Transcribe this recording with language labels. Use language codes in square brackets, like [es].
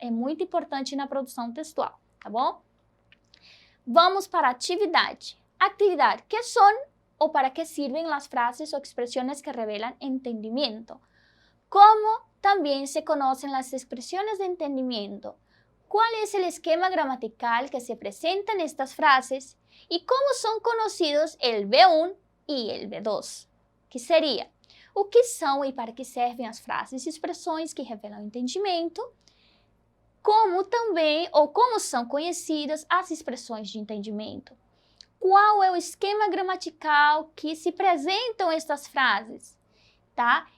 [pt] É muito importante na produção textual, tá bom? Vamos para a atividade. Atividade, que são ou para que sirven as frases ou expressões que revelam entendimento. Como também se conhecem as expressões de entendimento. [es] ¿Cuál es el esquema gramatical que se presenta en estas frases? ¿Y cómo son conocidos el V1 e el V2? [pt] Que seria o que são e para que servem as frases e expressões que revelam entendimento, como também ou como são conhecidas as expressões de entendimento. Qual é o esquema gramatical que se apresentam estas frases? Tá?